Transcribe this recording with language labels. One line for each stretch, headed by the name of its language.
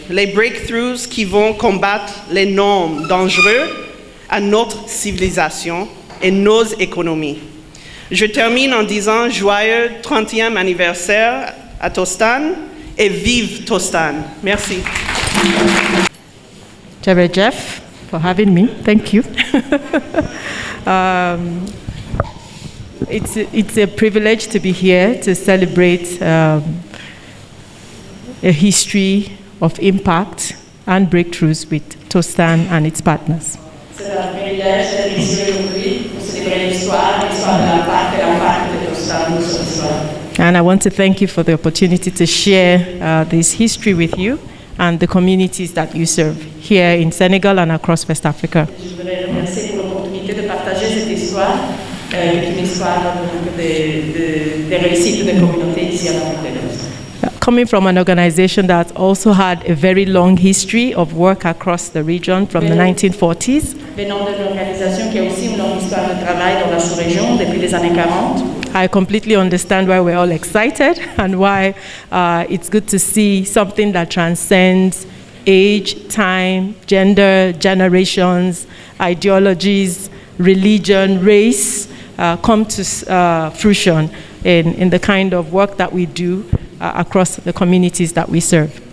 French: Les breakthroughs qui vont combattre les normes dangereuses à notre civilisation et nos économies. Je termine en disant joyeux 30e anniversaire à Tostan et vive Tostan. Merci.
English: Jared Jeff, for having me. Thank you. It's a privilege to be here to celebrate a history of impact and breakthroughs with Tostan and its partners.
French: C'est un privilège d'être ici aujourd'hui pour célébrer l'histoire de l'impact et l'impact de Tostan sur l'histoire.
English: And I want to thank you for the opportunity to share this history with you and the communities that you serve here in Senegal and across West Africa.
French: Je voudrais remercier pour l'opportunité de partager cette histoire, qui est une histoire des réussites des communautés ici en Afrique de l'Ouest.
English: Coming from an organization that also had a very long history of work across the region from the 1940s.
French: Venant d'une organisation qui a aussi une longue histoire de travail dans la sous-région depuis les années 40.
English: I completely understand why we're all excited and why it's good to see something that transcends age, time, gender, generations, ideologies, religion, race come to fruition in the kind of work that we do across the communities that we serve.